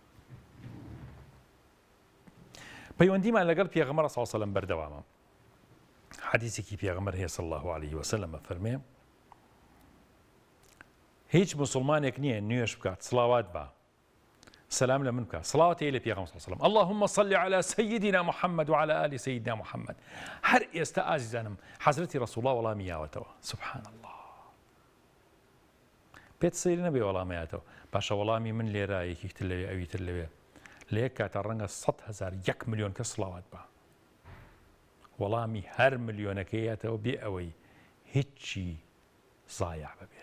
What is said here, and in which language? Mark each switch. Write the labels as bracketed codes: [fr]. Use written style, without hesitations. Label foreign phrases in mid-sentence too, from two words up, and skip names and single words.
[ckb] پەیوەندیمان لەگەڵ پێغەمبەر [ar] صلی الله علیه و سلم [ckb] بەردەوامە. حەدیثێکی پێغەمبەر هەیە [ar] صلی الله علیه و سلم [ckb] فەرمێ هیچ مسلمانێک نییە نوێش بکات، سڵاوات بە، سلام لە من بکە، سڵاوات هەیە لە پێغەمبەر [ar] صلی الله علیه و سلم، اللهم صل على سيدنا محمد وعلى آل سيدنا محمد. [ckb] هەر ئێستا ئازیزانم حەزرەتی ڕەسوڵ الله وەڵامی یاوەتەوە. [ar] سبحان الله. [ckb] پێت سەیری نەبێ وەڵامەیەتەوە، پاشە وەڵامی من لێرە، یەکیتر لەوێ، ئەویتر لەوێ، لە یەک کاتە ڕەنگە 100,000 1 ملیۆن کەس سڵاوات بە. وەڵامی هەر ملیۆنەکەیەتەوە بێ ئەوەی هیچی زایع ببێت.